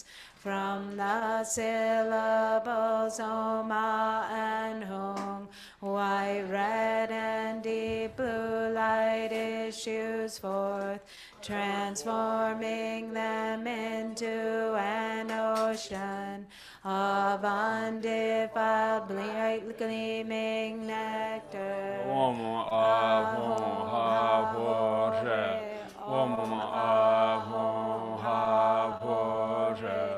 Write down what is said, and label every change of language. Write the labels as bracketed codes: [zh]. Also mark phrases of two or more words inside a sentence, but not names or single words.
[en] From the syllables Oma and Hum, white, red, and deep blue light is issues forth, transforming them into an ocean of undefiled, bright gleaming nectar. [sa] ओम् अहुम् हा पो रे. ओम् अहुम् हा पो रे.